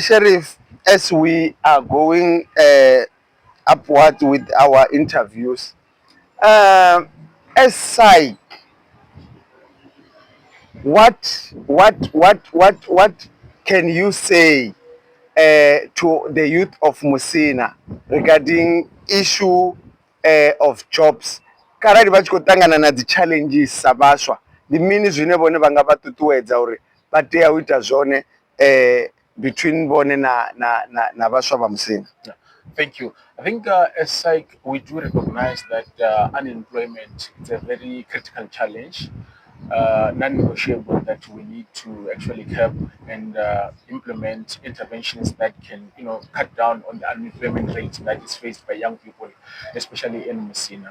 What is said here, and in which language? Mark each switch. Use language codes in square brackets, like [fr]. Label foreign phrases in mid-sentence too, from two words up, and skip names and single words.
[en] Sheriff, as we are going upward with our interviews, um, as SAYC, what can you say to the youth of Musina regarding issue of jobs? [ve] Karali vha tshi khou ṱangana na dzi challenges sa vhaswa, ndi mini zwine vhone vha nga vha ṱuṱuwedza uri vha tea u ita zwone between vhone na vhaswa vha Musina? [en] Yeah. Thank you. I think as SAYC, we do recognize that unemployment is a very critical challenge non-negotiable that we need to actually curb and implement interventions that can, cut down on the unemployment rate that is faced by young people, especially in Messina.